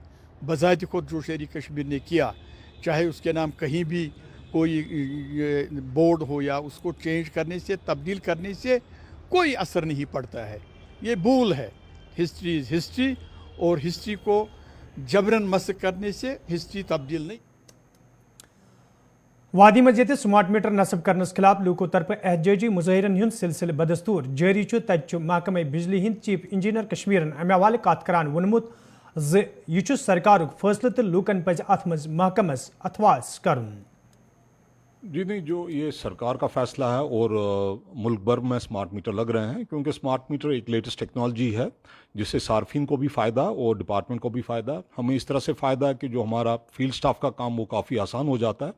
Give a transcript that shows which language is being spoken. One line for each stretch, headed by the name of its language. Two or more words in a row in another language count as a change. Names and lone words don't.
Urdu: بذات خود جو شیری کشمیر نے کیا, چاہے اس کے نام کہیں بھی کوئی بورڈ ہو یا اس کو چینج کرنے سے, تبدیل کرنے سے کوئی اثر نہیں پڑتا ہے. یہ بھول ہے.
English: history is history,
Urdu: اور ہسٹری کو جبرن مسخ کرنے سے ہسٹری تبدیل نہیں.
Kashmiri: وادی مزید
English: smart meter
Kashmiri: نصب کرنس خلاف لوکو طرف احتجاجی مظاہرن ہند سلسلہ بدستور جاری. تت محکمہ بجلی ہند چیف انجینئر کشمیرن امہ حوالہ کت کران وونمت یہ سرکارک فیصلہ تو لوکن پز ات مز محکمس اتواس کرن.
Urdu: جی نہیں, جو یہ سرکار کا فیصلہ ہے اور ملک بھر میں
English: smart meter
Urdu: لگ رہے ہیں, کیونکہ
English: smart meter
Urdu: ایک
English: latest technology
Urdu: ہے جس سے صارفین کو بھی فائدہ اور ڈپارٹمنٹ کو بھی فائدہ. ہمیں اس طرح سے فائدہ ہے کہ جو ہمارا
English: field staff
Urdu: کا کام وہ کافی آسان ہو جاتا ہے.